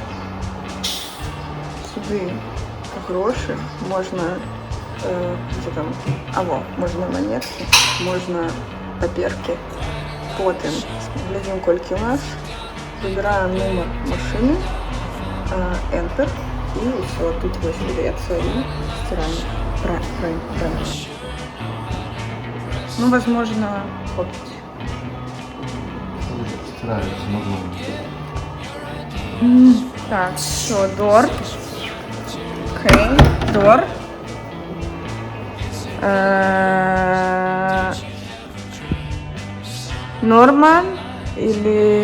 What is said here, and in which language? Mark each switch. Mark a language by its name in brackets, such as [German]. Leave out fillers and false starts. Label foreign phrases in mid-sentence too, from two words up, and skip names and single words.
[Ukrainian] Сюди гроші можна, що там, можна монетки, можна папірки. Потім глядим, кольки у нас, вибираємо номер машини, Enter, і все, тут ось береться і стираємо. Правильно. Ну, [Russian] возможно, копить. Стирается, можно. [Ukrainian] Так, що, door. [Russian] Окей, door. Норман или...